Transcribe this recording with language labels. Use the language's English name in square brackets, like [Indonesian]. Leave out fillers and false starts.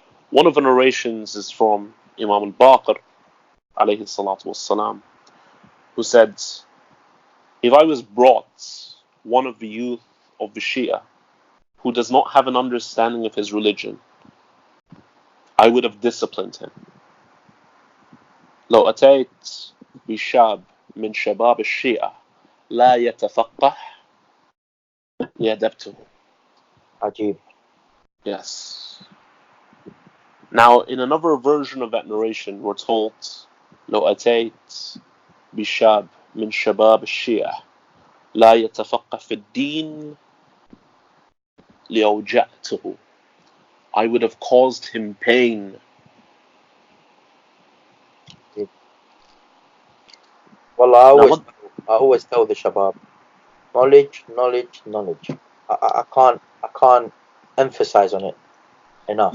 [English] One of the narrations is from Imam al-Baqir, alayhi salatu wassalam, who said, if I was brought one of the youth of the Shia who does not have an understanding of his religion, I would have disciplined him. [Arabic] لو أتيت بشاب من شباب الشيعة لا يتفقه لأدبته. Ajib. [English] Yes. Now, in another version of that narration, we're told, [Arabic] لو أتيت بشاب من شباب الشيعة لا يتفقه في الدين لأوجعته. [English] I would have caused him pain. Well, I always tell the Shabab, knowledge. I can't emphasize on it enough.